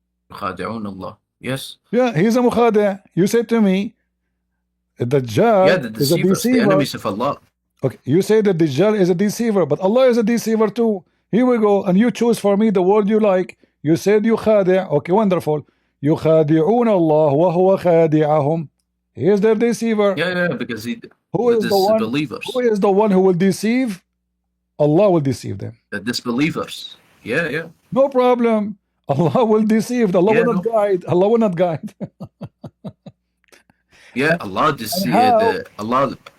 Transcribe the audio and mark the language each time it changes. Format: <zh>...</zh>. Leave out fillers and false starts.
<ar>يخادعون الله.</ar> <en>Yes. Yeah, he's a mukhadi'. You said to me, the Dajjal the is a deceivers, deceiver. the enemies of Allah. Okay, you say that Dajjal is a deceiver, but Allah is a deceiver too. Here we go, and you choose for me the word you like. You said yukhadi'. Okay, wonderful.</en> <ar>يخادعون الله وهو خادعهم.</ar> <en>He is their deceiver. Yeah, because Who is the one? believers. Who is the one who will deceive? Allah will deceive them. The disbelievers. Yeah. No problem. Allah will deceive. Allah will not guide. Allah will not guide. Yeah, Allah deceive. Allah.</en>